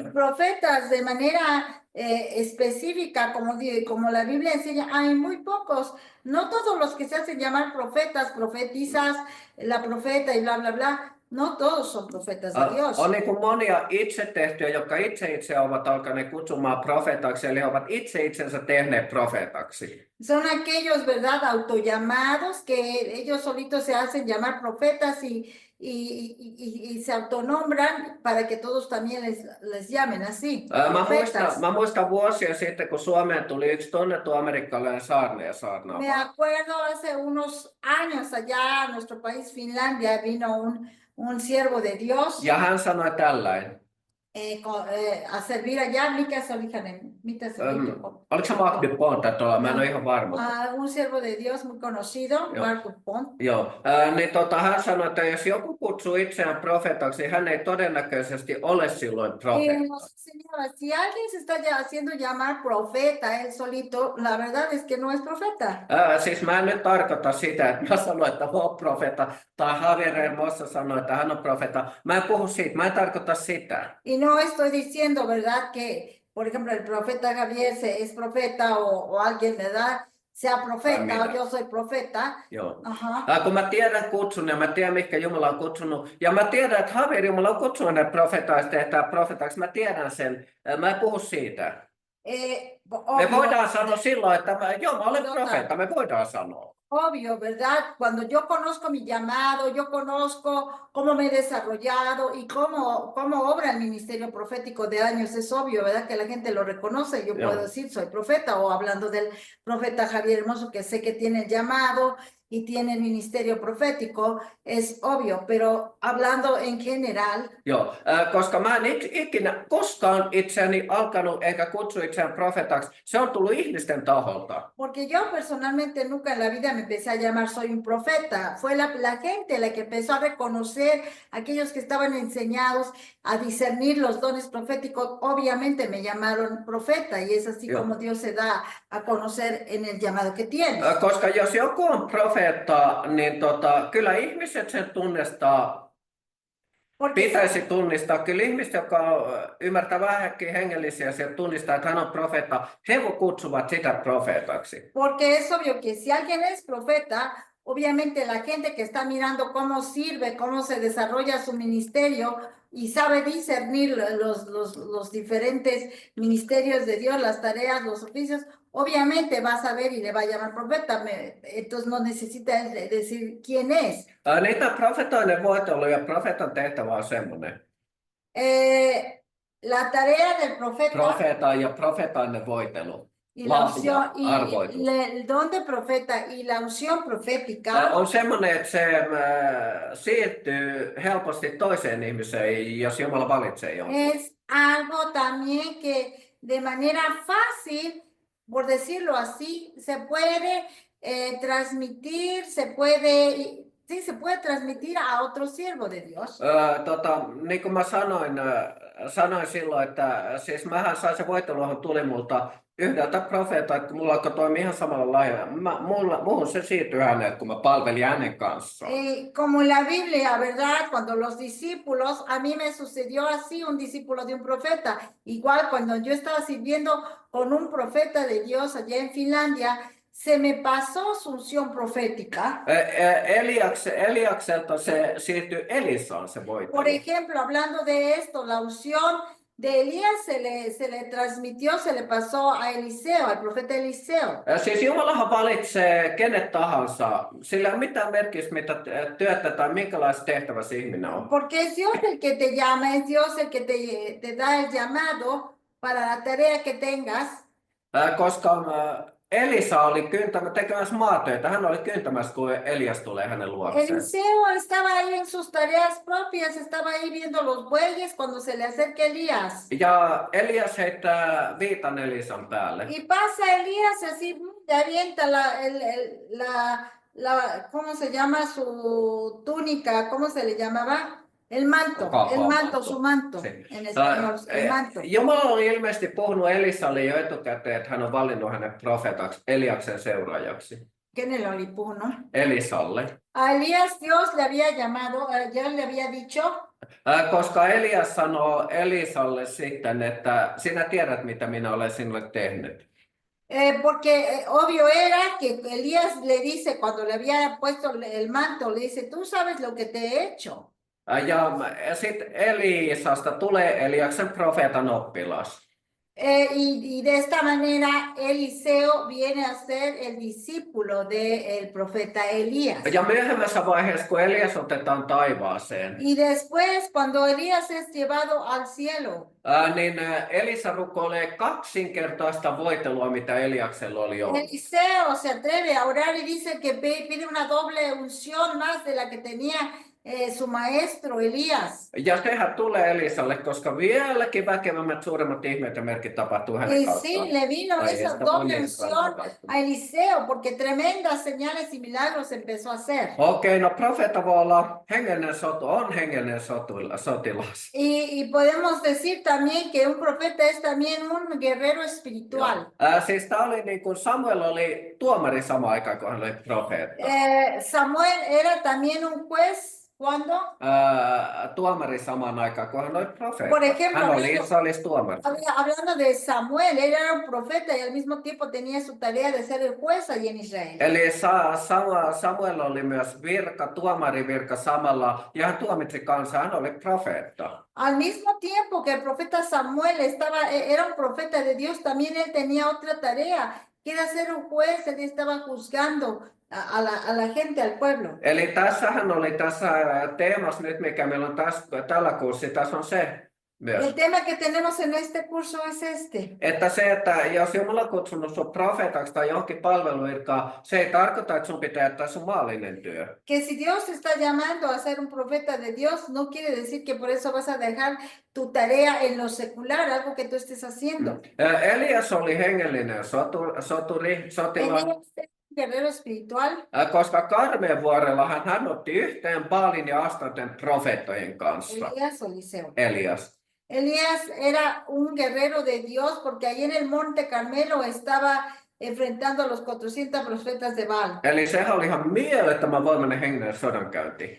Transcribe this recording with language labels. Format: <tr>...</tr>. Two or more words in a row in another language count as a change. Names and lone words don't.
<es>Y profetas de manera específica, como la Biblia enseña, hay muy pocos. No todos los que se hacen llamar profetas, profetizas, la profeta y bla, bla, bla. No todos son profetas de Dios.</es> <fi>On niin kuin monia itse tehtyjä, jotka itse ovat alkaneet kutsumaan profeetaksi, eli he ovat itse itsensä tehneet profeetaksi.</fi> <es>Son aquellos, ¿verdad? Autollamados que ellos solitos se hacen llamar profetas y se autonombran para que todos también les llamen así.</es> <fi>Mä muistan vuosia sitten, kun Suomeen tuli yksi tunnettu amerikkalainen saarnaaja.</fi> <es>Me acuerdo hace unos años allá a nuestro país, Finlandia, vino un siervo de Dios</es> <fi>Ja hän sanoi tällainen.</fi> <es>a servir allá.</es> <fi>Mikä se oli hänen? Mitä se oli? Oliko se Mark Dupont tai tuolla? Mä en ole ihan varma.</fi> <es>Un siervo de Dios muy conocido, Mark Dupont.</es> <fi>Joo, niin hän sanoi, että jos joku kutsuu itseään profeetaksi, niin hän ei todennäköisesti ole silloin profeetta.</fi> <es>Si alguien se está haciendo llamar profeta él solito, la verdad es que no es profeta.</es> <fi>Siis mä en nyt tarkoita sitä, että mä sanoin, että mä oon profeetta, tai Javier Hermosa sanoi, että hän on profeetta. Mä en puhu siitä, mä en tarkoita sitä.</fi> <es>Y no estoy diciendo, ¿verdad? Que, por ejemplo, el profeta Javier es profeta o alguien, ¿verdad? Sea profeta o yo soy profeta.</es> <fi>Joo.</fi> <es>Ajá.</es> <fi>Kun mä tiedän kutsun ja mä tiedän, mihinkä Jumala on kutsunut. Ja mä tiedän, että Javier Jumala on kutsunut ne profetaiksi, tehdään profetaiksi. Mä tiedän sen. Mä en puhu siitä. Me voidaan sanoa silloin, että mä olen profeetta. Me voidaan sanoa.</fi> <es>Obvio, ¿verdad? Cuando yo conozco mi llamado, yo conozco cómo me he desarrollado y cómo obra el ministerio profético de años, es obvio, ¿verdad? Que la gente lo reconoce. Yo puedo decir, soy profeta, o hablando del profeta Javier Hermoso, que sé que tiene el llamado y tiene el ministerio profético, es obvio, pero hablando en general.</es> <fi>Joo, koska mä en ikinä koskaan itseäni alkanut eikä kutsu itseään profetaksi. Se on tullut ihmisten taholta.</fi> <es>Porque yo personalmente nunca en la vida me empecé a llamar soy un profeta. Fue la gente la que empezó a reconocer aquellos que estaban enseñados a discernir los dones proféticos. Obviamente me llamaron profeta y es así como Dios se da a conocer en el llamado que tiene.</es> <fi>Koska jos joku on profeetta, niin kyllä ihmiset sen tunnistaa. Pitäisi tunnistaa. Kyllä ihmiset, jotka ymmärtää vähänkin hengellisiä asioita, tunnistaa, että hän on profeetta. He kutsuvat sitä profeetaksi.</fi> <es>Porque es obvio que si alguien es profeta, obviamente la gente que está mirando cómo sirve, cómo se desarrolla su ministerio y sabe discernir los diferentes ministerios de Dios, las tareas, los oficios, obviamente va a saber y le va a llamar profeta. Entonces no necesita decir quién es.</es> <fi>Niitä profetoinen voitelu ja profeetan tehtävä on semmoinen.</fi> <es>La tarea del profeta.</es> <fi>Profeeta ja profetainen voitelu.</fi> <es>Y la unción, y el don de profeta y la unción profética</es> <fi>on semmoinen, että se siirtyy helposti toiseen ihmiseen, jos Jumala valitsee jonkun.</fi> <es>Es algo también que de manera fácil, por decirlo así, se puede transmitir, se puede transmitir a otro siervo de Dios.</es> <fi>Niin kuin mä sanoin silloin, että siis mähän sain se voiteluhan tuli multa yhdeltä profeetalta, että mulla alkoi toimia ihan samalla lailla. Muhun se siirtyi hänet, kun mä palvelin hänen kanssaan.</fi> <es>Como en la Biblia, ¿verdad? Cuando los discípulos, a mí me sucedió así, un discípulo de un profeta. Igual cuando yo estaba sirviendo con un profeta de Dios allá en Finlandia, se me pasó su unción profética.</es> <fi>Eliakselta se siirtyi Elisaan se voitelu.</fi> <es>Por ejemplo, hablando de esto, la unción de Elías se le transmitió, se le pasó a Eliseo, al profeta Eliseo.</es> <fi>Siis Jumalahan valitsee kenet tahansa. Sillä ei ole mitään merkitystä, mitä työtä tai minkälaista tehtävässä ihminen on.</fi> <es>Porque es Dios el que te llama, es Dios el que te da el llamado para la tarea que tengas.</es> <fi>Koska Elisa oli tekemässä maatöitä. Hän oli kyntämässä, kun Elias tulee hänen luokseen.</fi> <es>Eliseo estaba ahí en sus tareas propias, estaba ahí viendo los bueyes cuando se le acerca Elías.</es> <fi>Ja Elias heittää viitan Elisan päälle.</fi> <es>Y pasa Elías así, le avienta ¿cómo se llama su túnica? ¿Cómo se le llamaba? El manto, su manto, Sí. en español, el manto.</es> <fi>Jumala oli ilmeisesti puhunut Elisalle jo etukäteen, että hän on valinnut hänet profeetaksi, Eliaksen seuraajaksi. Kenelle oli puhunut? Elisalle.</fi> <es>A Elías Dios le había llamado, ya le había dicho.</es> <fi>Koska Elias sanoo Elisalle sitten, että sinä tiedät, mitä minä olen sinulle tehnyt.</fi> <es>Porque obvio era que Elías le dice, cuando le había puesto el manto, le dice, tú sabes lo que te he hecho.</es> <fi>Ja sitten Elisasta tulee Eliaksen profeetan oppilas.</fi> <es>Y de esta manera Eliseo viene a ser el discípulo del profeta Elías.</es> <fi>Ja myöhemmässä vaiheessa, kun Elias otetaan taivaaseen,</fi> <es>Y después, cuando Elías es llevado al cielo,</es> <fi>niin Elisa rukoilee kaksinkertaista voitelua, mitä Eliaksella oli ollut.</fi> <es>Eliseo se atreve a orar y dice que pide una doble unción más de la que tenía su maestro Elías.</es> <fi>Ja sehän tulee Elisalle, koska vieläkin väkevämmät, suuremmat ihmeet ja merkit tapahtuu hänen</fi> <es>Y</es> <fi>kauttaan.</fi> <es>sí, le vino esa doble unción a Eliseo, porque tremendas señales y milagros empezó a hacer.</es> <fi>Okei, no profeetta voi olla hengellinen sotilas.</fi> <es>Y podemos decir también que un profeta es también un guerrero espiritual.</es> <fi>Siis tää oli niin kuin Samuel oli tuomari samaan aikaan, kun hän oli profeetta.</fi> <es>Samuel era también un juez. ¿Cuándo?</es> <fi>Tuomari samaan aikaan, kun hän oli profeetta.</fi> <es>Por ejemplo,</es> <fi>Hän oli Israelissa tuomari.</fi> <es>Hablando de Samuel, él era un profeta y al mismo tiempo tenía su tarea de ser el juez allí en Israel.</es> <fi>Eli Samuel oli myös tuomarivirka samalla, ja hän tuomitsi kansaa, hän oli profeetta.</fi> <es>Al mismo tiempo que el profeta Samuel era un profeta de Dios, también él tenía otra tarea, que era ser un juez, él estaba juzgando a la gente, al pueblo.</es> <fi>Eli tässähän oli tässä teemassa nyt, mikä meillä on tällä kurssilla, tässä on se myös.</fi> <es>El tema que tenemos en este curso es este.</es> <fi>Että se, että jos Jumala on kutsunut sun profeetaksi tai johonkin palveluvirkaan, se ei tarkoita, että sun pitää jättää sun maallinen työ.</fi> <es>Que si Dios te está llamando a ser un profeta de Dios, no quiere decir que por eso vas a dejar tu tarea en lo secular, algo que tú estés haciendo.</es> <fi>Elias oli hengellinen sotilas.</fi> <es>Guerrero espiritual.</es> <fi>Koska Karmeenvuorella hän otti yhteen Baalin ja Astarten profeettojen kanssa.</fi> <es>Elías o Eliseo.</es> <fi>Elias.</fi> <es>Elías era un guerrero de Dios porque ahí en el monte Carmelo estaba enfrentando a los 400 profetas de Baal.</es> <fi>Eli sehän oli ihan mielettömän voimainen hengellinen sodankäynti.</fi>